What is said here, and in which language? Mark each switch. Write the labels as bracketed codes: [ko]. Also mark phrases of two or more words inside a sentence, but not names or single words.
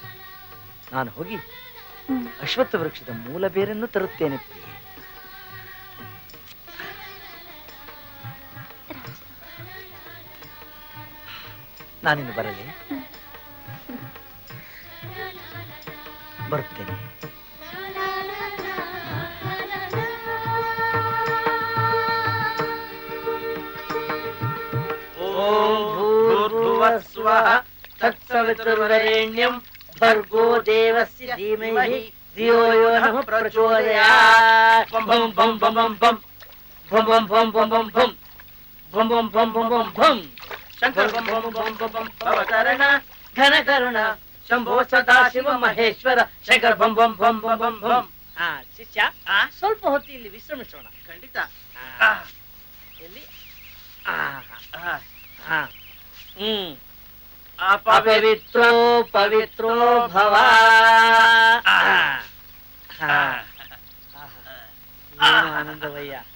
[kn] ನಾನು ಹೋಗಿ ಅಶ್ವತ್ಥ ವೃಕ್ಷದ ಮೂಲ ಬೇರನ್ನು ತರುತ್ತೇನೆ ಪ್ರಿಯೆ. ನಾನಿನ್ನು ಬರಲೇ? ಬರುತ್ತೇನೆ. [sa] ತತ್ಸವಿತುರ್ವರೆಣ್ಯಂ ಭರ್ಗೋ ದೇವಸ್ಯ ಧೀಮಹಿ ಧಿಯೋ ಯೋ ನಃ ಪ್ರಚೋದಯಾತ್. ಬಂ ಬಂ ಬಂ ಬಂ ಬಂ ಬಂ ಬಂ ಬಂ ಬಂ ಬಂ ಬಂ ಬಂ ಬಂ ಬಂ ಬಂ ಬಂ. ಶಂಕರ ಬಂ ಬಂ ಬಂ ಬಂ ಬಂ ಭವತರಣ ಘನ ಕರುಣ ಶಂಭೋ ಸದಾಶಿವ ಮಹೇಶ್ವರ ಶಂಕರ ಬಂ ಬಂ ಬಂ ಬಂ ಬಂ ಬಂ. [kn] ಶಿಷ್ಯ, ಸ್ವಲ್ಪ ಹೊತ್ತು ಇಲ್ಲಿ ವಿಶ್ರಮಿಸೋಣ. ಖಂಡಿತ. ಎಲ್ಲಿ? [sa] ಅಪವಿತ್ರೋ ಪವಿತ್ರೋ ಭವ. [kn] ಏನು ಆನಂದವಯ್ಯ.